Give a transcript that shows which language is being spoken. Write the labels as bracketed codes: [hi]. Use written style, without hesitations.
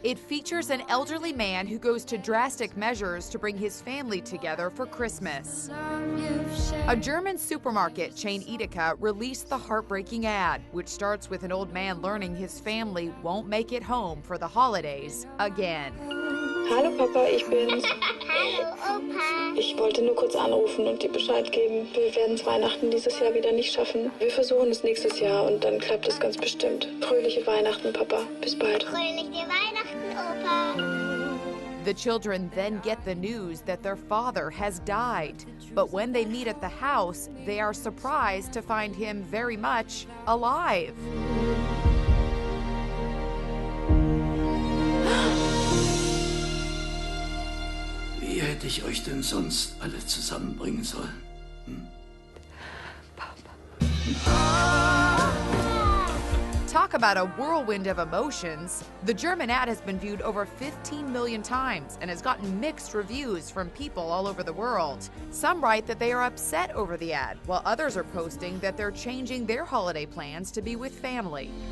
[en] It features an elderly man who goes to drastic measures to bring his family together for Christmas. A German supermarket chain Edeka released the heartbreaking ad, which starts with an old man learning his family won't make it home for the holidays again. [de] Hallo Papa, ich bin's. Hallo Opa. Ich wollte nur kurz anrufen und dir Bescheid geben. Wir werden es Weihnachten dieses Jahr wieder nicht schaffen. Wir versuchen es nächstes Jahr und dann klappt es ganz bestimmt. Fröhliche Weihnachten, Papa. Bis bald. Fröhliche Weihnachten, Opa. [en] The children then get the news that their father has died. But when they meet at the house, they are surprised to find him very much alive. [de] Wie hätte ich euch denn sonst alle zusammenbringen sollen? [en] Talk about a whirlwind of emotions. The German ad has been viewed over 15 million times and has gotten mixed reviews from people all over the world. Some write that they are upset over the ad, while others are posting that they're changing their holiday plans to be with family.